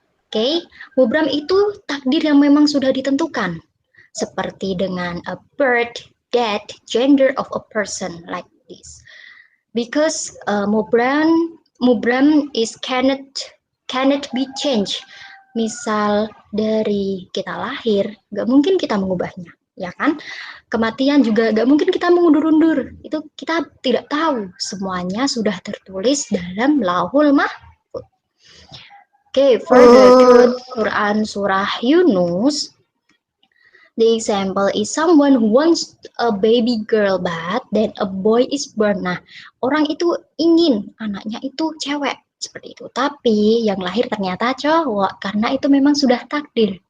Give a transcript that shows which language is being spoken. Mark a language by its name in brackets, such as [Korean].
[English] Okay, mubram [Indonesian] itu takdir yang memang sudah ditentukan, seperti dengan [English] a birth, death, gender of a person like this. Because mubram is cannot be changed. [Indonesian] Misal dari kita lahir, gak mungkin kita mengubahnya, ya kan? Kematian juga gak mungkin kita mengundur-undur. Itu kita tidak tahu. Semuanya sudah tertulis dalam Lauhul Mahfuz. [English] Okay, further to Quran Surah Yunus, the example is someone who wants a baby girl but then a boy is born. [Indonesian] Nah, orang itu ingin anaknya itu cewek seperti itu, tapi yang lahir ternyata cowok karena itu memang sudah takdir.